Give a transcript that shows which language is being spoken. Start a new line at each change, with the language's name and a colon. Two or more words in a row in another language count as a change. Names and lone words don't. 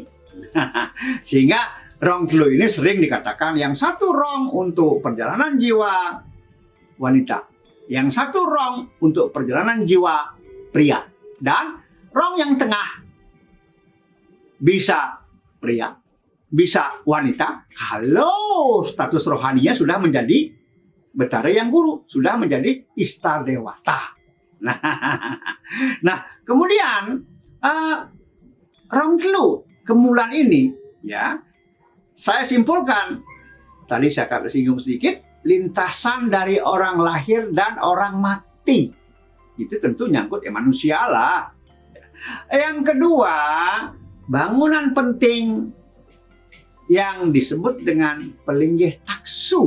Indonesian: Sehingga rong telu ini sering dikatakan yang satu rong untuk perjalanan jiwa wanita, yang satu rong untuk perjalanan jiwa pria, dan rong yang tengah bisa pria, bisa wanita kalau status rohaninya sudah menjadi Betara Yang Guru, sudah menjadi Istadewata. Nah, kemudian rong telu kemulan ini, ya, saya simpulkan tadi saya akan singgung sedikit, lintasan dari orang lahir dan orang mati. Itu tentu nyangkut manusia lah. Yang kedua, bangunan penting yang disebut dengan pelinggih taksu.